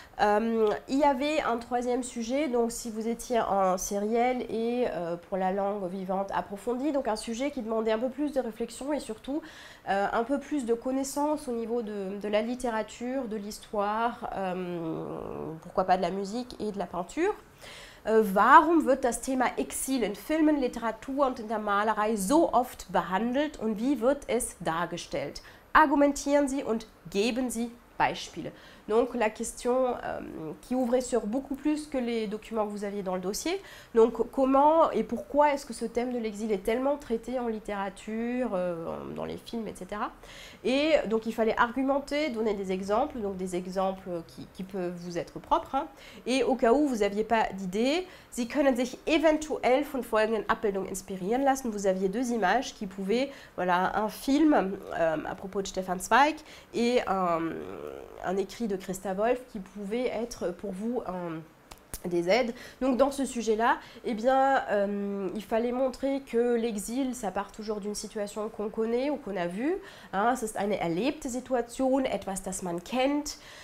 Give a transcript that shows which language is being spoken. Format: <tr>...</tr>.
<fr>Il y avait un troisième sujet, donc si vous étiez en sériel et pour la langue vivante approfondie, donc un sujet qui demandait un peu plus de réflexion et surtout un peu plus de connaissances au niveau de la littérature, de l'histoire, pourquoi pas de la musique et de la peinture.</fr> <de>Warum wird das Thema Exil in Filmen, Literatur und in der Malerei so oft behandelt und wie wird es dargestellt? Argumentieren Sie und geben Sie Beispiele.</de> <fr>Donc la question qui ouvrait sur beaucoup plus que les documents que vous aviez dans le dossier. Donc comment et pourquoi est-ce que ce thème de l'exil est tellement traité en littérature, dans les films, etc. Et donc il fallait argumenter, donner des exemples, donc des exemples qui peuvent vous être propres. Et au cas où vous n'aviez pas d'idée,</fr> <de>Sie können sich eventuell von folgenden Abbildungen inspirieren lassen.</de> <fr>Vous aviez deux images qui pouvaient, voilà, un film à propos de Stefan Zweig et un écrit de Christa Wolf qui pouvait être pour vous des aides. Donc dans ce sujet-là, eh bien, il fallait montrer que l'exil, ça part toujours d'une situation qu'on connaît ou qu'on a vue.</fr> <de>Es ist eine erlebte Situation, etwas, das man kennt.</de>